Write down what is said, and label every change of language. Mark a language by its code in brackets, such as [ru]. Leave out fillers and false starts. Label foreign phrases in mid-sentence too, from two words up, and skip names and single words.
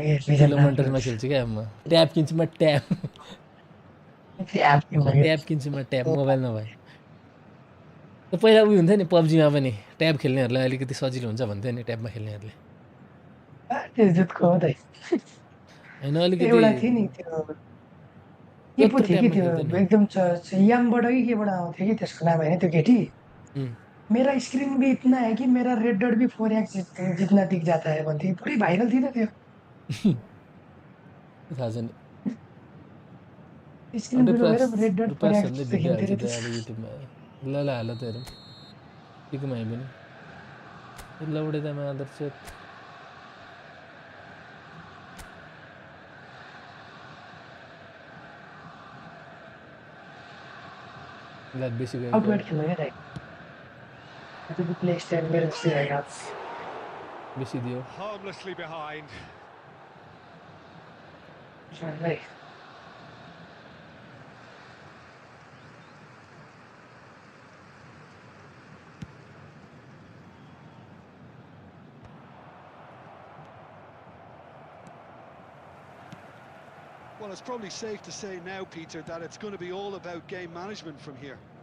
[ne] ठुलो मन्टरमा खेल्छु क्या म ट्याब किन्छु म ट्याब किन्छु म ट्याब मोबाइल नभए पहिला उयो हुन्थ्यो नि पब्जीमा पनि ट्याब खेल्नेहरूलाई अलिकति सजिलो हुन्छ भन्थ्यो नि ट्याबमा खेल्नेहरूले होइन अलिकति एउटा थियो नि त्यो के पो थियो कि त्यो एकदम यामबाट कि केबाट आउँथ्यो कि त्यसको नाम होइन त्यो केटी [hi] मेरा स्क्रीन भी इतना है कि मेरा रेड डॉट भी 4x जितना दिख जाता है [ne] भन्थे पुरै भाइरल थियो नि त्यो थाहा छैन स्क्रीन ठुलो भएर [en] red dot रुपास [ne] 4x भन्दै देखिन्थ्यो भिडियो रे हाल्छ त अब युट्युबमा ल ल हाल त हेरौँ ठिकमा आयो पनि लौडे त आदर्श बेसी गयो आउटवर्ड खेल्नु क्या दाइ त्यो [en] play style [ne] मेरो जस्तै होइन बेसी दियो [en] Harmlessly behind. Right. Well, it's probably safe to say now, Peter, that it's going to be all about game management from here.